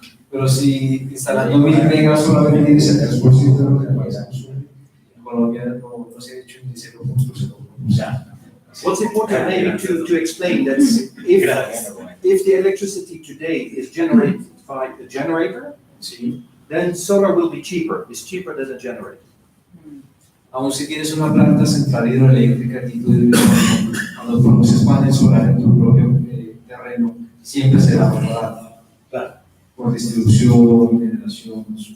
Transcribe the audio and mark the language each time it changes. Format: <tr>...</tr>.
<es>Pero si instalando 1000 megas solamente es el 3% de lo que el país consume, en Colombia no se ha hecho ni 0.0%.</es> <en>What's important maybe to explain that if the electricity today is generated by a generator, then solar will be cheaper. It's cheaper than a generator.</en> <es>Aún si tienes una planta central hidroeléctrica aquí cuando produces paneles solares en tu propio terreno, siempre será más barato. Claro. Por distribución, generación.</es>